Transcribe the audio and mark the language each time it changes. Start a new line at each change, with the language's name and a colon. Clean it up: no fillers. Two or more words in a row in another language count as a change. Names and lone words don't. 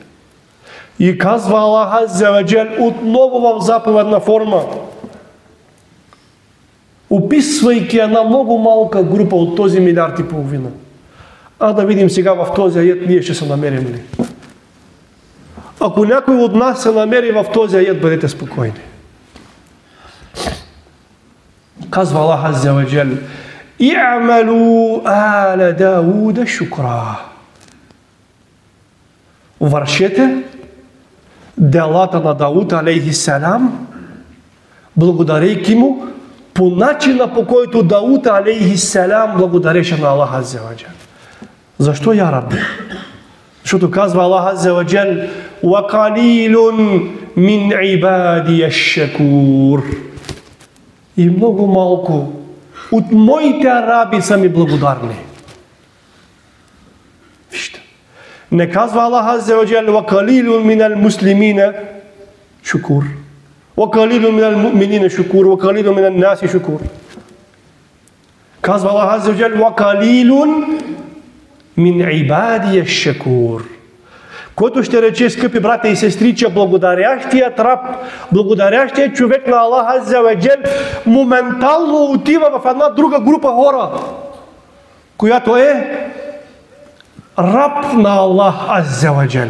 Bulgarian: И казва Аллах Азза ва Джал отново в заповедна форма, описвайки една много малка група от този 1,5 милиарда. А да видим сега в този аят ние ще се намерим ли. Ако някой от нас се намери в този аят, бъдете спокойни. Казва Аллах Азза ва Джал:
Arabic: "اعملوا آل داود شكرا."
Bulgarian: Вършете делата на Дауд алейхиссалам, благодарейки му по начина, по който Дауд алейхиссалам благодареше на Аллах Азза ва Джал. Защо,
Arabic: يا ربي?
Bulgarian: Защото казва Аллах Азза ва Джал:
Arabic: "وقليل من عبادي الشكور."
Bulgarian: И много малко от моите раби са ми благодарни. Вижте. Не казва Аллах Азза ва Джал:
Arabic: "وقليل من المسلمين شكور." وقليل من المؤمنين شكور وقليل من الناس شكور.
Bulgarian: Казва Аллах Азза ва Джал:
Arabic: "وقليل من عبادي الشكور."
Bulgarian: Който ще рече, скъпи братя и сестри, че благодарящият раб, благодарящият човек на Аллах Азза ва Джал моментално отива в една друга група хора, която е раб на Аллах Азза ва Джал.